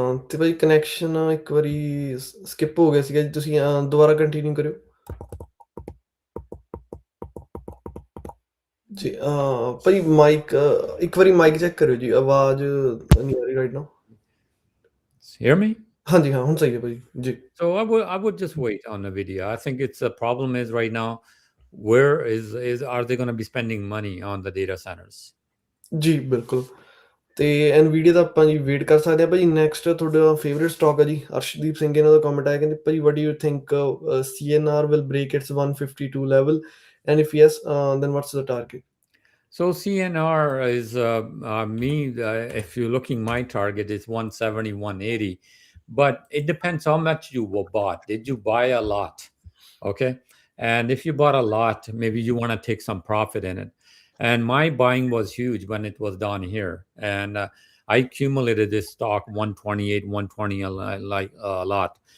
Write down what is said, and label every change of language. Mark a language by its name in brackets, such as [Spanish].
[Punjabi] ਤੇ ਭਾਈ ਕਨੈਕਸ਼ਨ ਇੱਕ ਵਾਰੀ ਸਕਿਪ ਹੋ ਗਿਆ ਸੀਗਾ ਜੀ, ਤੁਸੀਂ ਦੁਬਾਰਾ ਕੰਟੀਨਿਊ ਕਰਿਓ। ਜੀ, ਭਾਈ ਮਾਈਕ ਇੱਕ ਵਾਰੀ ਮਾਈਕ ਚੈੱਕ ਕਰਿਓ ਜੀ, ਆਵਾਜ਼ ਨਹੀਂ ਆ ਰਹੀ [English] Right now. Hear me? [Punjabi] ਹਾਂਜੀ, ਹਾਂ, ਹੁਣ ਸਹੀ ਹੈ ਭਾਈ ਜੀ। [English] So I would just wait on Nvidia. I think it's the problem is right now, where is are they going to be spending money on the data centers? [Punjabi] ਜੀ, ਬਿਲਕੁਲ। ਤੇ ਐਨਵੀਡੀਆ ਦਾ ਆਪਾਂ ਜੀ ਵੇਟ ਕਰ ਸਕਦੇ ਹਾਂ ਭਾਜੀ। ਨੈਕਸਟ ਤੁਹਾਡਾ ਫੇਵਰੇਟ ਸਟਾਕ ਹੈ ਜੀ, ਅਰਸ਼ਦੀਪ ਸਿੰਘ, ਇਹਨਾਂ ਦਾ ਕਮੈਂਟ ਆਇਆ, ਕਹਿੰਦੇ ਭਾਜੀ [English] What do you think CNR will break its 152 level, and if yes, then what's the target? So CNR is if you're looking, my target is 170, 180, but it depends how much you bought. Did you buy a lot? Okay. And if you bought a lot, maybe you want to take some profit in it. And my buying was huge when it was down here. And I accumulated this stock 128, 120 a lot.